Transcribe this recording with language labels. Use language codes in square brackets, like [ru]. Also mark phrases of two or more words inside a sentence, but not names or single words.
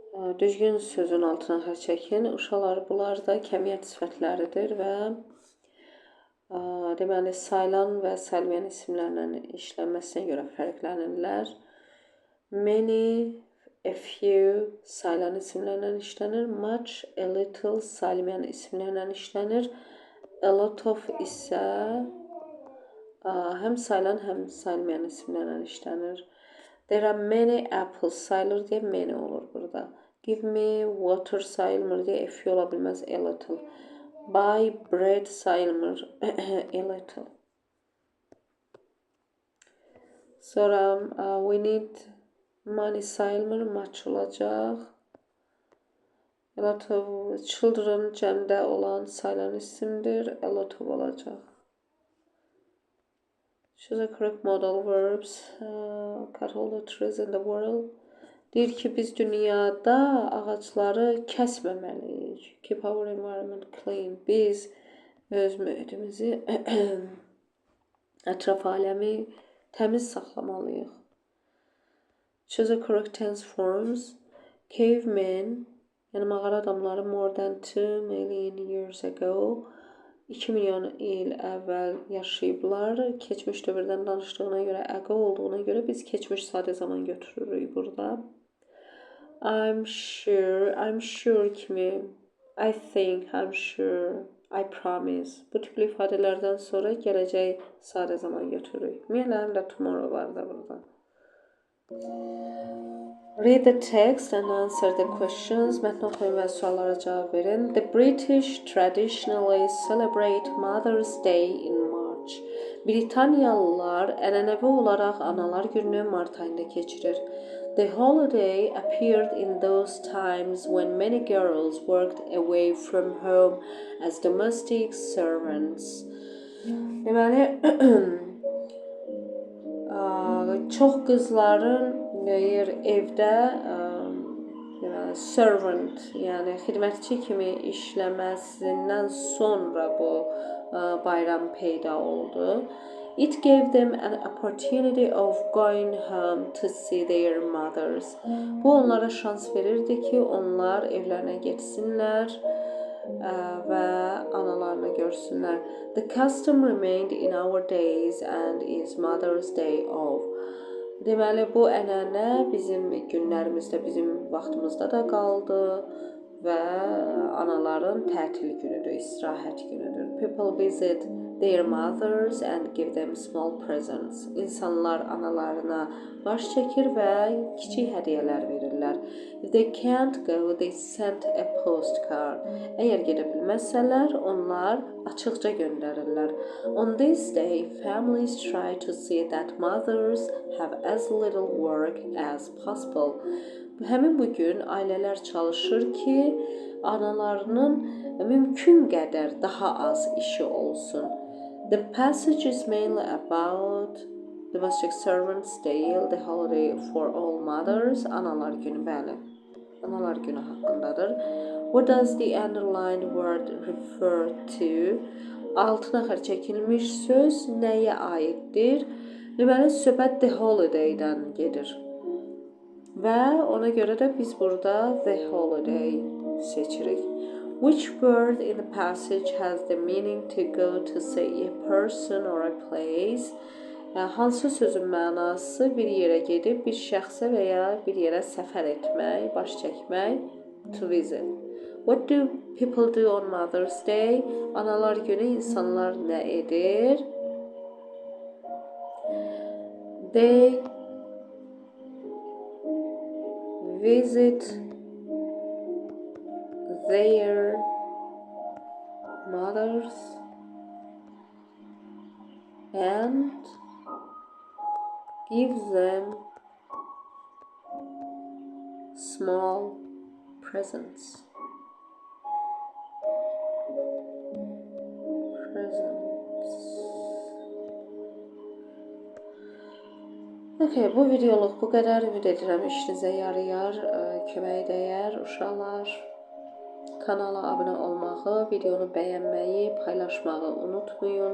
[az] Düzgün sözün altına xətt çəkin. Uşaqlar, bunlar da kəmiyyət sifətləridir və deməli, sayılan və sayılmayan isimlərlə işlənməsinə görə fərqlənirlər. [en] Many, a few [az] sayılan isimlərlə işlənir. [en] Much, a little [az] sayılmayan isimlərlə işlənir. [en] A lot of [az] isə həm sayılan, həm sayılmayan isimlərlə işlənir. [en] There are many apples [az] sayılır deyə [en] many [az] olur burada. [en] Give me water [az] sayılmır deyə [en] a few [az] ola bilməz, [en] a little. Buy bread sayılmır, a little. Sonra we need money sayılmır, much olacaq. A lot of children [az] cəmdə olan sayılan isimdir, [en] a lot of olacaq. Choose the correct modal verbs. Cut all the trees in the world. [az] Deyir ki, biz dünyada ağacları kəsməməliyik. [en] Keep our environment clean. [az] Biz öz mühitimizi, ətraf aləmi təmiz saxlamalıyıq. [en] Choose the correct tense forms. [az] Cavemen, yəni mağara adamları [en] more than 2 million years ago, [az] 2 milyon il əvvəl yaşayıblar. Keçmiş dövrdən danışdığına görə, ago olduğuna görə biz keçmiş sadə zaman götürürük burada. [en] I'm sure kimi, I think, I'm sure, I promise. [az] Bu tipli ifadələrdən sonra gələcək sadə zaman götürürük. Ümumiyyətlə, həm də tomorrow var da burada. [en] Read the text and answer the questions. [az] Mətn oxuyun və suallara cavab verin. [en] The British traditionally celebrate Mother's Day in March. [az] Britaniyalılar ənənəvi olaraq Analar gününü mart ayında keçirir. [en] The holiday appeared in those times when many girls worked away from home as domestic servants. [az] Deməli, çox qızların evdə servant, yəni xidmətçi kimi işləməsindən sonra bu bayram peyda oldu. [en] It gave them an opportunity of going home to see their mothers. [az] Bu onlara şans verirdi ki, onlar evlərinə getsinlər və analarını görsünlər. [en] The custom remained in our days and is Mother's Day of. [az] Deməli, bu ənənə bizim günlərimizdə, bizim vaxtımızda da qaldı və anaların tətil günüdür, istirahət günüdür. [en] People visit their mothers and give them small presents. [az] İnsanlar analarına baş çəkir və kiçik hədiyyələr verirlər. [en] If they can't go, they send a postcard. [az] Əgər gedə bilməsələr, onlar açıqca göndərirlər. [en] On this day, families try to see that mothers have as little work as possible. [az] Həmin bu gün ailələr çalışır ki, analarının mümkün qədər daha az işi olsun. [en] The passage is mainly about domestic servants' day, the holiday for all mothers. [az] Analar günü, bəli. Analar günü haqqındadır. [en] What does the underlined word refer to? [az] Altına xətt çəkilmiş söz nəyə aiddir? Deməli, söhbət [en] the holiday- [az] dən gedir. Və ona görə də biz burada [en] the holiday [az] seçirik. [en] Which word in the passage has the meaning to go to see a person or a place? [az] Hansı sözün mənası bir yerə gedib, bir şəxsə və ya bir yerə səfər etmək, baş çəkmək, [en] to visit. What do people do on Mother's Day? [az] Analar günü insanlar nə edir? [en] They visit their mothers and give them small presents. [az] Okay, bu videoluq bu qədər. Ümid edirəm işinizə yarayar, kömək dəyər uşaqlar. Kanala abunə olmağı, videonu bəyənməyi, paylaşmağı unutmayın.